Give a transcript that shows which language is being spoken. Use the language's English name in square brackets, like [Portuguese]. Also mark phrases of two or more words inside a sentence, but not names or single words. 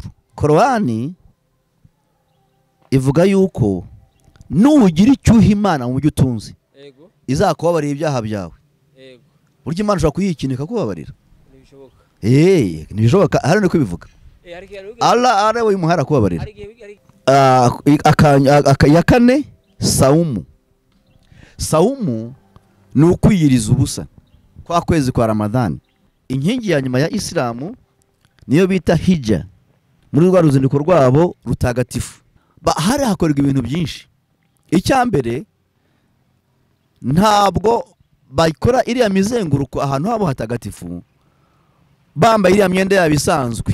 [Kinyarwanda] Korani ivuga yuko nugira icyuha Imana mu byo utunze, izakubabarira ibyaha byawe. Buryo Imana ushobora kuyikinika kubabarira? Ntibishoboka. Hano niko bivuga. Allah ari we muhara kubabarira. Ya 4 saumu. Saumu ni ukwiyiriza ubusa kwa kwezi kwa Ramadhani. Inkingi ya nyuma ya Isilamu niyo bita hija, muri rwa ruzinduko rwabo rutagatifu. Hari hakorwa ibintu byinshi. Icyambere, ntabwo bayikora iriya mizenguruko ahantu habo hatagatifu bambaye iriya myenda yabisanzwe.